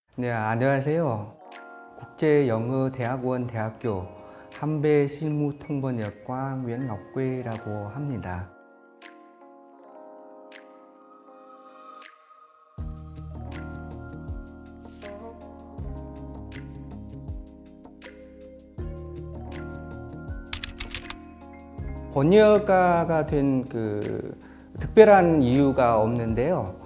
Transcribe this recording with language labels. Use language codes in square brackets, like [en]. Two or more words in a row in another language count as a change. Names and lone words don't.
[ko] 네, 안녕하세요. 국제영어대학원 대학교 한배실무통번역과 nguyễn ngọc quê 라고 합니다. 번역가가 된 특별한 이유가 없는데요.